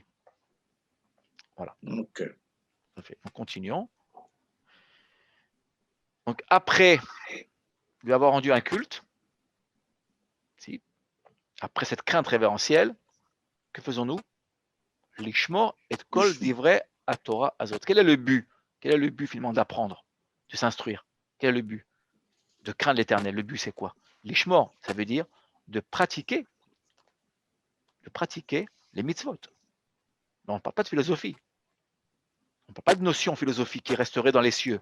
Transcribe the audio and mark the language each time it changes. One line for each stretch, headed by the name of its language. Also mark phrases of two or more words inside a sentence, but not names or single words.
French: Voilà. Ok. Donc, continuons. Donc, après lui avoir rendu un culte, après cette crainte révérentielle, que faisons-nous?
Hebrew: לשמור את כל דברי התורה הזאת.
French: Quel est le but? Quel est le but finalement d'apprendre, de s'instruire? Quel est le but? De craindre l'Éternel. Le but, c'est quoi? L'ishmor, ça veut dire de pratiquer les mitzvot. Mais on ne parle pas de philosophie. On ne parle pas de notion philosophique qui resterait dans les cieux.